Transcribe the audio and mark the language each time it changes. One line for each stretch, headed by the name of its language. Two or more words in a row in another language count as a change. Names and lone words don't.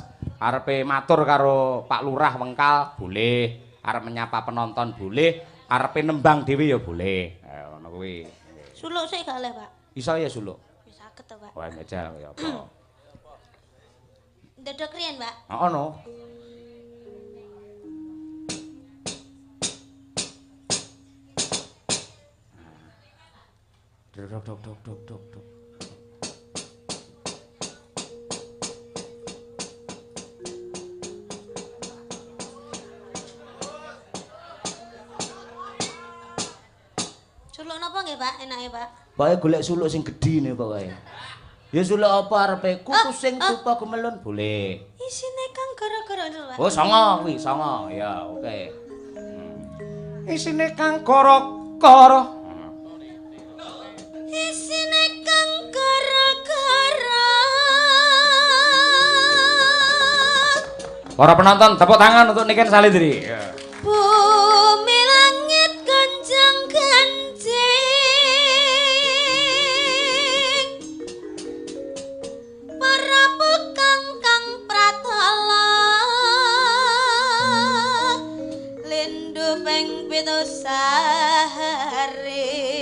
Javanese: Arepe matur karo Pak Lurah Wengkal boleh, arep menyapa penonton boleh, arepe nembang dhewe ya boleh. Ngono kuwi. Suluk sik gak oleh, Pak. Iso ya suluk. Wis saged to, Pak. Wah, njajal ya apa. Ndodok riyen, Pak. Heeh no. Dok dok dok dok dok dok. Suluk napa nggih, Pak? Enake, Pak? Pokoke golek suluk sing gedhi ne pokoke. Ya suluk apa arepe kuku sing tupa gemelun boleh. Isine kang gara-gara itu, Pak. Oh, songo kuwi, songo. Ya, oke. Isine kang kara-kara. Isine kang gara-gara.
Indonesian: Para penonton, tepuk tangan untuk Niken Salidri.
Javanese: Bumi langit gonjang ganjing. Para bukang kang pratala. Lindu ping pitu sahari.